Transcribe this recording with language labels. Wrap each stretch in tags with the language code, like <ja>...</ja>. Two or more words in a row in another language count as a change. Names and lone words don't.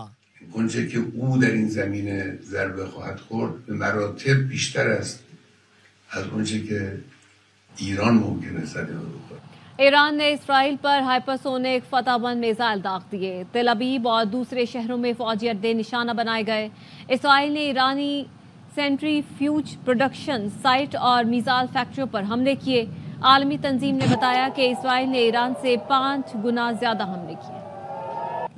<fa>اونچه که او در این زمینه ضربه خواهد خورد به مراتب بیشتر است از اونچه که ایران ممکنه صدمه بخوره۔</fa> <ur>ایران نے اسرائیل پر ہائپرسونک فتح بند میزائل داغ دیے۔ تل ابیب اور دوسرے شہروں میں فوجی اڈے نشانہ بنائے گئے۔ اسرائیل نے ایرانی سینٹری فیوج پروڈکشن سائٹ اور میزائل فیکٹریوں پر حملے کیے۔ عالمی تنظیم نے بتایا کہ اسرائیل نے ایران سے 5 گنا زیادہ حملے کیے۔</ur>